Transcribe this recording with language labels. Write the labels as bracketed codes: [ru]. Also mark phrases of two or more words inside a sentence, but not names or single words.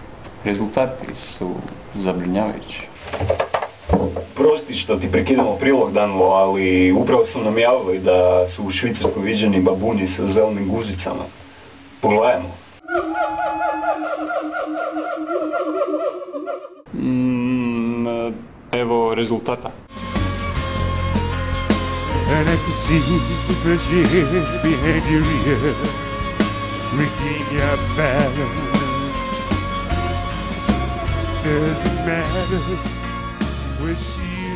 [hr] Rezultati su zabrinjavajući. Prosti što ti prekidamo prilog, Danilo, ali upravo su nam javili da su u Švicarskoj viđeni babuni sa zelenim guzicama. Pogledajmo. Evo rezultata. [en] And I can see that your behavior here regain your balance. Doesn't matter where she